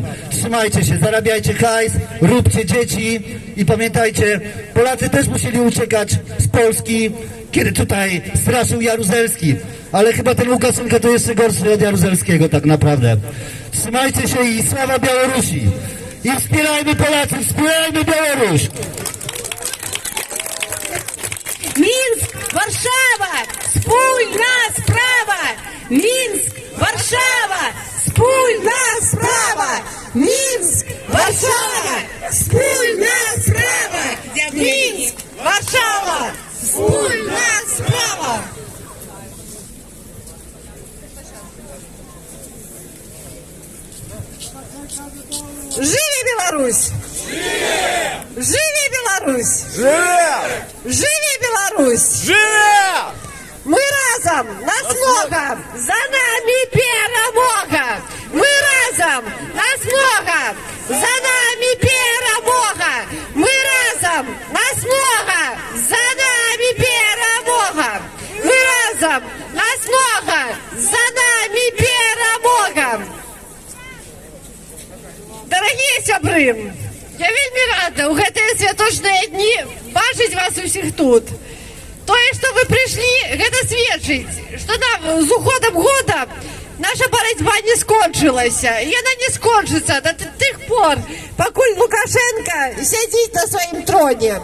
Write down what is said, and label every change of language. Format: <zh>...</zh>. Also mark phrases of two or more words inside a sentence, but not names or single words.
<pl>Trzymajcie się, zarabiajcie hajs, róbcie dzieci i pamiętajcie, Polacy też musieli uciekać z Polski, kiedy tutaj straszył Jaruzelski, ale chyba ten Łukaszenka to jeszcze gorszy od Jaruzelskiego tak naprawdę. Trzymajcie się i sława Białorusi i wspierajmy Polacy, wspierajmy Białoruś!</pl> <uk>Минск, Варшава, спільна справа! Минск, Варшава, спільна справа! Минск, Варшава, спільна справа! Минск, Варшава, спільна справа!</uk> <be>Живи Беларусь! Живи Беларусь! Живи Беларусь! Живе! Мы разом, нас много, за нами перемога! Мы разом, нас много, за нами перемога! Мы разом, нас много, за нами перемога! Мы разом, нас много, за нами перемога! Дорогие сябры, я вельмі рада ў гэтыя святочныя дні бачыць вас усіх тут. Тое, што вы прыйшлі, гэта сведчыць, што нам з уходам года наша барацьба не скончылася. Яна не скончыцца да тых пор, пакуль Лукашенко сядзіць на сваім троне.</be>